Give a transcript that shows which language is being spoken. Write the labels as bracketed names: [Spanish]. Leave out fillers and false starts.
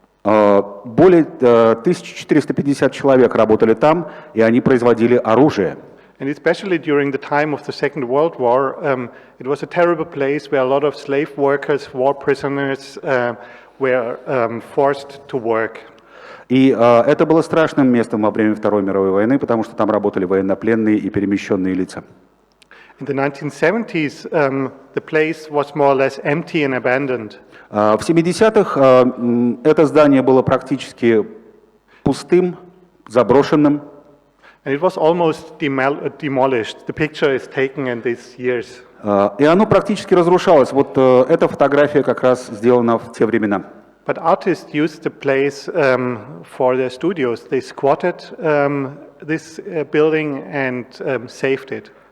[Russian] Более 1450 человек работали там, и они производили оружие. [English] And especially during the time of the Second World War, it was a terrible place where a lot of slave workers, war prisoners were forced to work. [Russian] И это было страшным местом во время Второй мировой войны, потому что там работали военнопленные и перемещенные лица. [English] In the 1970s, the place was more or less empty and abandoned. [Russian] В 70-х это здание было практически пустым, заброшенным. [English] And it was almost demolished. The picture is taken in these years. [Russian] И оно практически разрушалось. Вот эта фотография как раз сделана в те времена. [English] But artists used the place for their studios. They squatted this building and saved it.